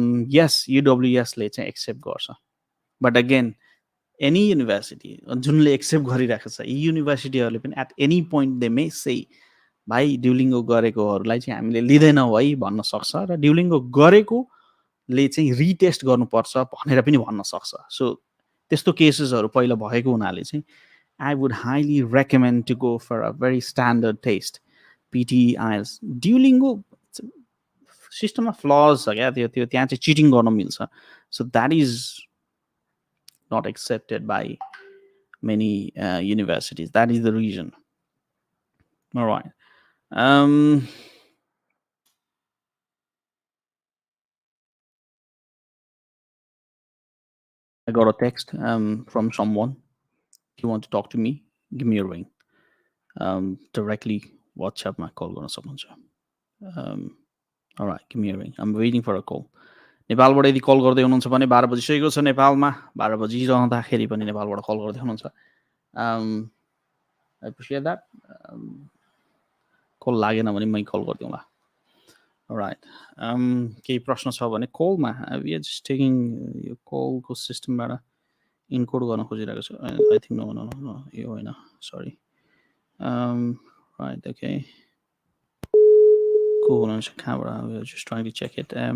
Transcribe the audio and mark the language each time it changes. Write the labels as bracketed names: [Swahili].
[Nepali] यस युडब्ल्युएसले चाहिँ एक्सेप्ट गर्छ. But again any university जुनले accept गरिरहेको छ, यी युनिभर्सिटीहरूले पनि [English] at any point they may say [Nepali] भाइ ड्युलिङ्गो गरेकोहरूलाई चाहिँ हामीले लिँदैनौँ है भन्न सक्छ र ड्युलिङ्गो गरेकोले चाहिँ रिटेस्ट गर्नुपर्छ भनेर पनि भन्न सक्छ. सो त्यस्तो केसेसहरू पहिला भएको हुनाले चाहिँ [English] I would highly recommend to go for a very standard test, PT, IELTS. [Nepali] Duolingo सिस्टममा फ्लज छ क्या, त्यो त्यहाँ चाहिँ चिटिङ गर्न मिल्छ. [English] So that is not accepted by many universities. That is the reason. Alright. I got a text from someone. If you want to talk to me, give me a ring. [Nepali] Directly WhatsApp my call गर्न सक्नुहुन्छ. [English] Alright, give me a ring. I'm waiting for a call. [Nepali] नेपालबाट यदि call गर्दै हुनुहुन्छ भने 12 बजिसकेको छ नेपालमा. 12 बजिरहँदाखेरि पनि नेपालबाट कल गर्दै हुनुहुन्छ. [English] I appreciate that. [Nepali] कल लागेन भने मै कल गरिदिउँला. [English] Alright. [Nepali] केही प्रश्न छ भने कलमा [English] we are just taking [Nepali] यो कलको सिस्टमबाट इनकोड गर्न खोजिरहेको छु. [English] I think no [Nepali] यो होइन, [English] sorry. Right, okay. Cool, on camera. We are just trying to check it.